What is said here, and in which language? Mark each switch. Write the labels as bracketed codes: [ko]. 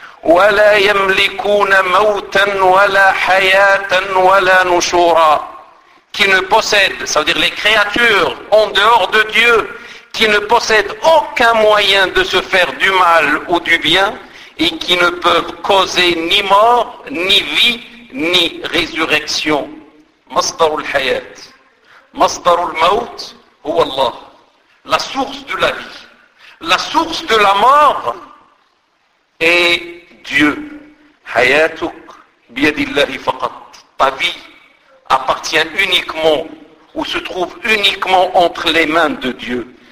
[ar] ولا يملكون موتا ولا حياة ولا نشورا. [fr] Qui ne possède, ça veut dire les créatures en dehors de Dieu, qui ne possèdent aucun moyen de se faire du mal ou du bien, et qui ne peuvent causer ni mort, ni vie, ni résurrection. [ar] مصدر الحياة مصدر الموت هو الله. [fr] La source de la vie, la source de la mort est Dieu. [ar] Hayatuk biyadillahi faqat. [fr] Ta vie appartient uniquement ou se trouve uniquement entre les mains de Dieu.